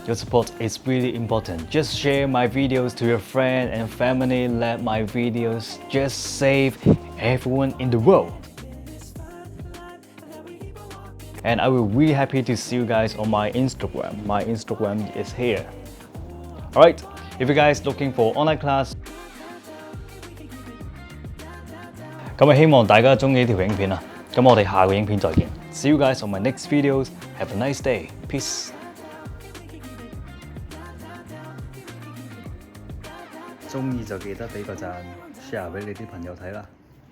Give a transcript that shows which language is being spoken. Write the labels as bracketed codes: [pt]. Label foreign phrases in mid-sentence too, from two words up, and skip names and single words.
[en] Your support is really important. Just share my videos to your friends and family. Let my videos just save everyone in the world. And I will be really happy to see you guys on my Instagram. My Instagram is here. Alright, if you guys looking for online class, [yue] 咁希望大家中意呢條影片啊！咁我哋下個影片再見。 [en] See you guys on my next videos. Have a nice day. Peace. [yue] 中意就記得俾個讚 ，share 俾你啲朋友睇啦〜